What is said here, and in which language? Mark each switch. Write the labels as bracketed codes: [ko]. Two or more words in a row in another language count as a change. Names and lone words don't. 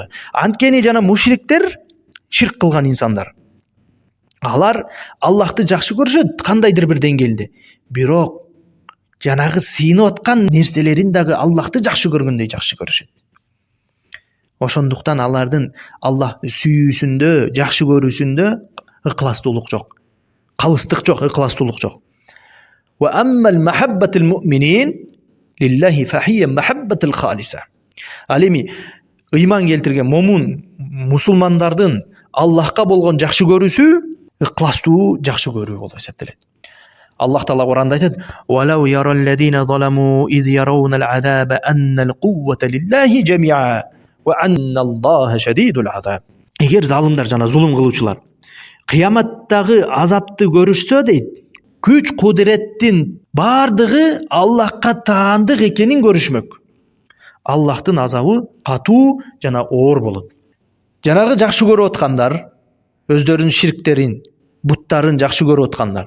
[ky] Анткени жана мушриктер, ширк кылган инсандар, алар Аллахты жакшы көрүшөт кандайдыр бир деңгээлде. Бирок жанагы сыйынып аткан нерселерин дагы Аллахты жакшы көргөндөй жакшы көрүшөт. Ошондуктан алардын Аллах сүйүүсүндө, жакшы көрүүсүндө ыкластуулук жок. Калыстык жок, ыкластуулук жок. [ar] وأما محبة المؤمنين لله فهي محبة خالصة. [ky] Ал эми ыйман келтирген момун мусулмандардын Аллахка болгон жакшы көрүүсү ыкластуу жакшы көрүү болуп эсептелет. Аллах Таала Куранда айтат: [ar] "ولو يرى الذين ظلموا إذ يرون العذاب أن القوة لله جميعا وأن الله شديد العذاب". [ky] Эгер залымдар жана зулум кылуучулар кыяматтагы азапты көрүшсө дейт, күч кудуреттин бардыгы Аллахка таандык экенин көрүшмөк. Аллахтын азабы катуу жана оор болот. Жанагы жакшы көрүп аткандар, өздөрүнүн ширктерин, буттарын жакшы көрүп аткандар.